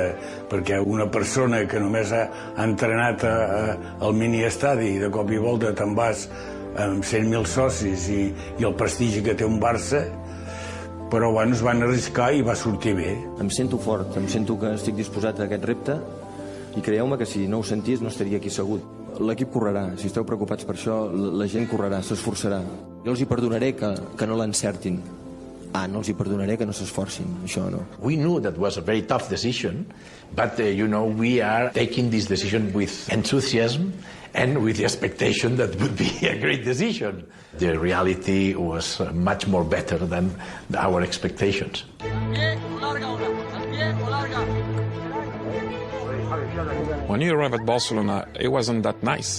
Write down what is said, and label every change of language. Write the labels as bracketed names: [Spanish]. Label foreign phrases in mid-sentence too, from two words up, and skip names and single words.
[Catalan] perquè una persona que només ha entrenat al mini-estadi i de cop i volta te'n vas amb 100.000 socis i el prestigi que té un Barça, però bueno, es van arriscar i va sortir bé. Em sento fort, em sento que estic disposat a aquest repte i creieu-me que si no ho sentís no estaria aquí assegut. L'equip correrà, si esteu preocupats per això, la gent correrà, s'esforçarà. Jo els hi perdonaré que no l'encertin. No els hi perdonaré que no s'esforcin, això no. [English] We knew that was a very tough decision, but we are taking this decision with enthusiasm and with the expectation that would be a great decision. The reality was much more better than our expectations. When you arrive at Barcelona, it wasn't that nice.